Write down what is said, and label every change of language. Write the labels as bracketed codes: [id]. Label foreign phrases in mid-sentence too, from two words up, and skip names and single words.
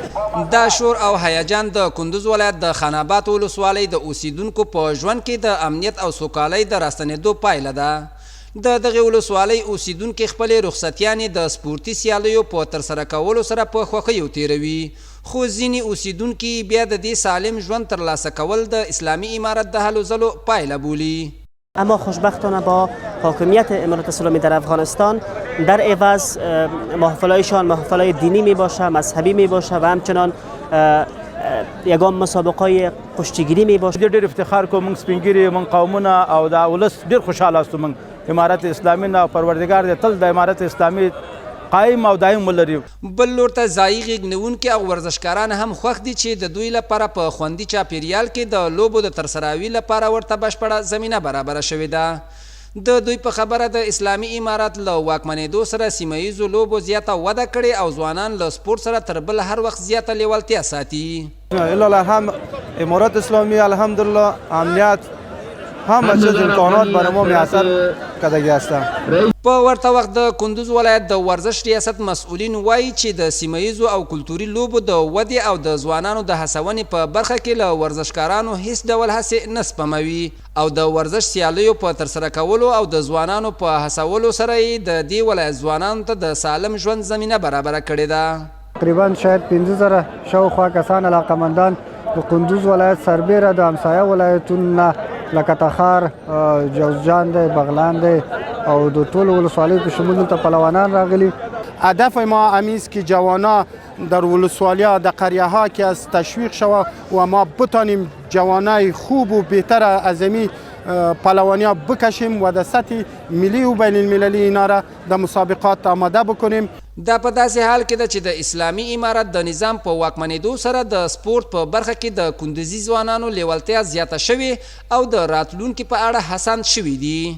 [ps] دا شور او هیجان د کندوز ولایت د خان آباد ولسوالۍ د اوسیدونکو په ژوند کې د امنیت او سوکالۍ د راستنېدو پایله ده. د دغه ولسوالۍ اوسیدونکي خپلې رخصتیانې د سپورتي سیالیو په ترسره کولو سره په خوښیو تیروي، خو ځینې اوسیدونکي بیا د دې سالم ژوند ترلاسه کول د اسلامي امارت د هلو ځلو پایله بولي. [fa] اما خوشبختانه با حاکمیت امارات اسلامی در افغانستان در عوض محفلایشان محفلای دینی می باشه، مذهبی می باشه و همچنان یگام مسابقه کشتیگیری می باشه. [ps] ډېر افتخار کوم موږ سپینګیري موږ قومونه او د ولس ډېر خوشاله استو موږ امارت اسلامي نه پروردګار دې تل د امارت اسلامي قائم او دائم ولري. بل لور ته ځایي غېږنونکي او ورزشکاران هم خوښ دي چې د دوی لپاره په خوندي چاپیریال کې د لوبو د ترسراوي لپاره ورته بشپړه زمینه برابره شوې ده. د دوی په خبره د اسلامي امارت له واکمنېدو سره سیمه ییزو لوبو زیاته وده کړې او ځوانان له سپورت سره تر بل هر وخت زیاته لیوالتیا ساتي. [fa] الحمد امارات اسلامی الحمدلله امنیت همه چیز امکانات برای ما میسر کردگی هستند. [ps] په ورته وخت د کندوز ولایت د ورزش ریاست مسؤلین وایي چې د سیمه ییزو او کلتوري لوبو د ودې او د ځوانانو د هڅونې په برخه کې له ورزشکارانو هیڅ ډول هڅې نه سپموي او د ورزش سیالیو په ترسره کولو او د ځوانانو په هڅولو سره یې د دې ولایت ځوانانو ته د سالم ژوند زمینه برابره کړې ده. تقریبا شاید 15,000 شاوخوا کسان علاقمندان د کندوز ولایت سربیره د همسایه ولایتونو لکه تخار، جوزجان دی، بغلان دی او د ټولو ولسوالیو په شمول دلته پهلوانان راغلي. [fa] هدف ما همین است که جوانان در ولسوالی‌ها در قریه‌ها که از تشویق شود و ما بتانیم جوانای خوب و بهتر از این پهلوانی‌ها بکشیم و در سطح ملی و بین المللی اینا را در مسابقات آماده بکنیم. [ps] دا په داسې حال کې ده چې د اسلامي امارت د نظام په واکمنېدو سره د سپورت په برخه کې د کندوزي ځوانانو لیوالتیا زیاته شوې او د راتلونکي په اړه هڅاند شوي دي.